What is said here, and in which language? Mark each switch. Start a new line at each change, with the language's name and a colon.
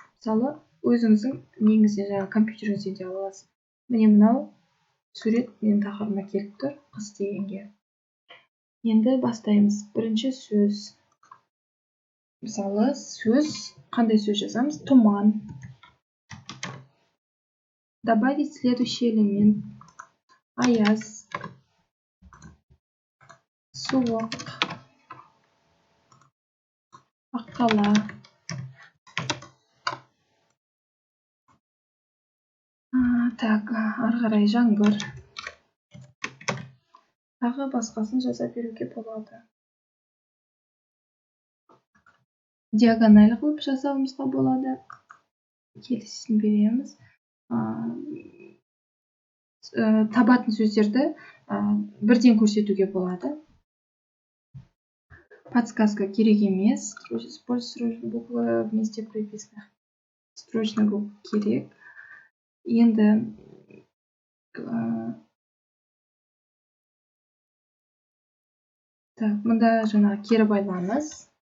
Kazakh: Мысалы, өзіңіздің неңізден, жаңағы компьютеріңізден де аласыз. Міне мынау сурет менің тақырыбыма келіп тұр, қыс дегенге. Енді бастаймыз. Бірінші сөз. Мысалы, сөз, қандай сөз жазамыз? Тұман.
Russian: Добавить следующий элемент.
Kazakh: Аяз. Суық. Аққала. Так, ары қарай жаңбыр. Тағы басқасын жаза беруге болады. Диагональ қылып жасауымызға болады. Келесісін береміз. Табатын сөздерді бірден көрсетуге болады. Подсказка керек емес.
Russian: Используй буквы вместе прописанных. Строчный букв
Kazakh: керек. Енді так, мұнда жаңа кері байланыс.